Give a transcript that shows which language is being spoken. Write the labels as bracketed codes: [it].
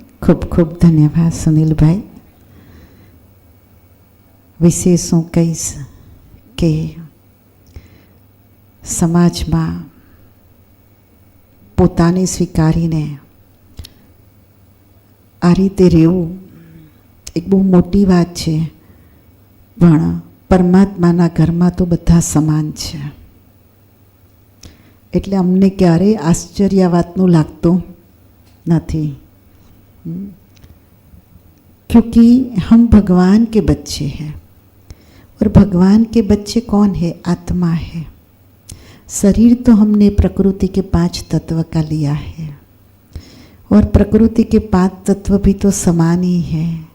[hi] खूब खूब धन्यवाद सुनील भाई. [gu] विशेष હું કહીશ કે સમાજમાં પોતાને સ્વીકારીને આ રીતે રહેવું એક બહુ મોટી વાત છે, પણ પરમાત્માના ઘરમાં તો બધા સમાન છે. એટલે અમને ક્યારેય આશ્ચર્ય વાતનું લાગતું नहीं, [hi] क्योंकि हम भगवान के बच्चे हैं. और भगवान के बच्चे कौन है? आत्मा है. शरीर तो हमने प्रकृति के 5 तत्व का लिया है, और प्रकृति के 5 तत्व भी तो समान ही है.